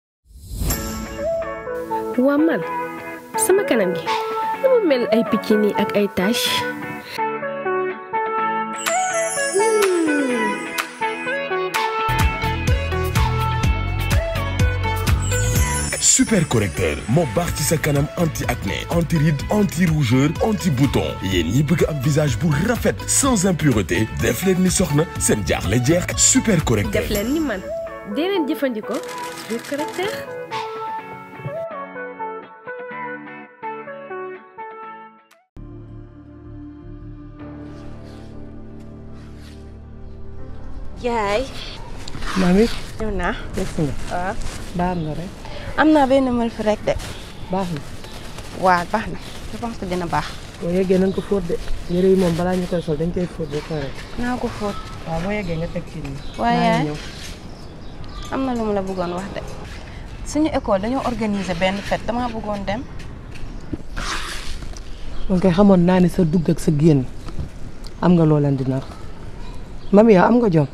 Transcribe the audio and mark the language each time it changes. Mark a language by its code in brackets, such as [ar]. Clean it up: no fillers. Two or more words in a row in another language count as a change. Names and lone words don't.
[wo] waa man sama kanam gi dama mel ay picc nii ak ay tache. [fr] super correcteur [wo] moo baax ci sa kanam [fr] anti acné anti ride anti rougeur anti bouton [wo] yéen ñi bëgg am visage bu rafet [fr] sans impureté [wo] def leen ni soxna seen jaaxle jeex [fr] super correcteur. [wo] def leen ni man dee leen jëfandikoo [fr] super correcteur. [wo] yaay. mami. ñëw naa. merci nga. waaw. baax na rek. am naa benn mël fi rek de. baax na. waaw baax na [fr] je pense que [wo] dina baax. boo yeggee nañ ko fóot de yére yi moom balaa ñu koy sol dañ koy fóot ba pare. naa ko fóot. waaw boo yeggee nga teg ci nii. waaye am na lu mu la bëggoon wax de. suñu école dañoo organiser benn fête damaa bëggoon dem. man kay xamoon naa ne sa dugg ak sa génn am nga loo leen di nar mami yow am nga jom.